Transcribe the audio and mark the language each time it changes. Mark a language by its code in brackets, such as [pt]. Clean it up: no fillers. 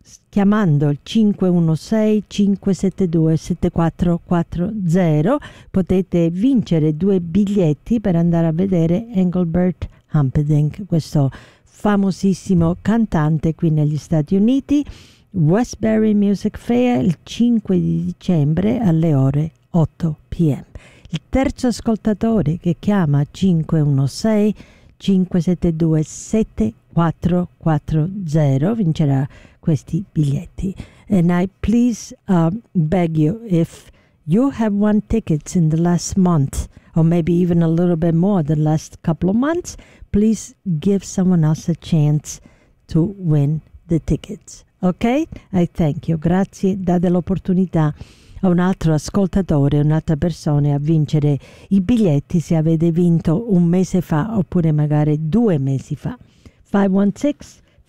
[it] Chiamando il 516-572-7440 potete vincere due biglietti per andare a vedere Engelbert Humperdinck, questo famosissimo cantante qui negli Stati Uniti, Westbury Music Fair il 5 di dicembre alle ore 8 p.m. Il terzo ascoltatore che chiama 516-572-7440 vincerà questi biglietti. [en] And I please beg you, if you have won tickets in the last month, or maybe even a little bit more the last couple of months, please give someone else a chance to win the tickets. Okay? I thank you. [it] Grazie, date l'opportunità a un altro ascoltatore, un'altra persona a vincere i biglietti se avete vinto un mese fa oppure magari due mesi fa. 516